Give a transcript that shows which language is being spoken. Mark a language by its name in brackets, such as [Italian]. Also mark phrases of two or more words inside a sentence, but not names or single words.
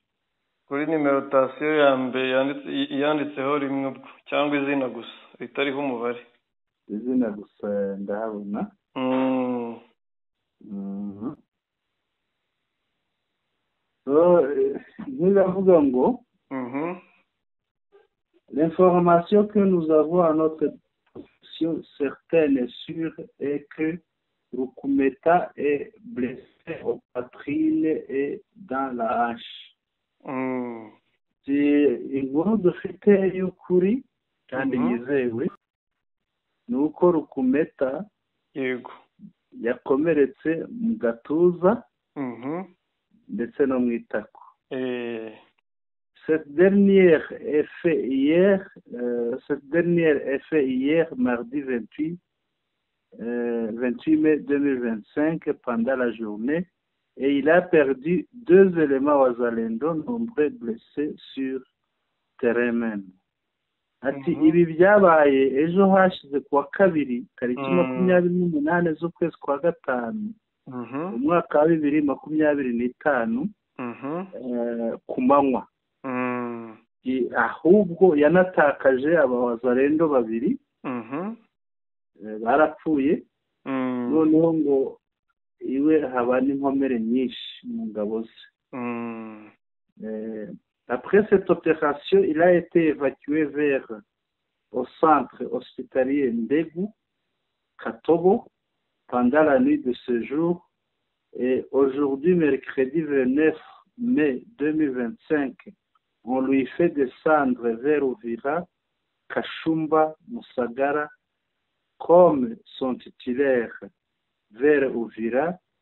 [Kinyarwanda] kuri nimero tasiyo ya mbere yanditseho rimwe ubwo, cyangwa izina gusa ritariho umubare. izina gusa ndahabona. Ntibavuga ngo [French] l'information que nous avons à notre position certaine et sûre est que Rukumeta est blessé aux poitrines et dans la hanche. [Kinyarwanda] inkuru dufite y'ukuri kandi yizewe ni uko Rukumeta yego yakomeretse mu gatuza ndetse no mu itako. [French] Cette dernière est fait hier mardi 28 mai 2025 pendant la journée, et il a perdu 2 éléments wazalendo, nombreux blessés sur terrain même. [Kinyarwanda] Ati ibi byabaye ejo hashize kuwa kabiri tariki 28 z'ukwezi kwa gatanu umwaka wa 2025 ku manywa. ahubwo yanatakaje abawazalendo 2 barapfuye. noneho ngo iwe haba n'inkomere nyinshi mu ngabo ze. [French] Après cette opération, il a été évacué au centre hospitalier Ndegu, Katobo, pendant la nuit de ce jour. Et aujourd'hui, mercredi 29 mai 2025, on lui fait descendre vers Uvira, Kashumba, Musagara, comme son titulaire vers Uvira,